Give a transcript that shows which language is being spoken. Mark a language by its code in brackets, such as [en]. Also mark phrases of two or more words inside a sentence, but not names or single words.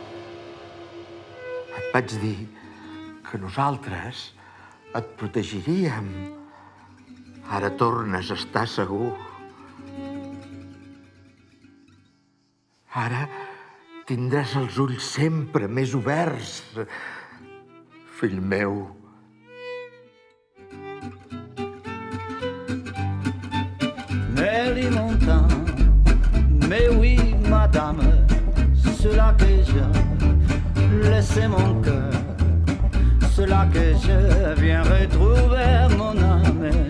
[ca] Et vaig dir que nosaltres et protegiríem. Ara tornes a estar segur. Ara tindràs els ulls sempre més oberts, fill meu. [fr] Mais les montagnes, mais oui, madame, cela que je laissais mon cœur, cela que je viens retrouver mon âme.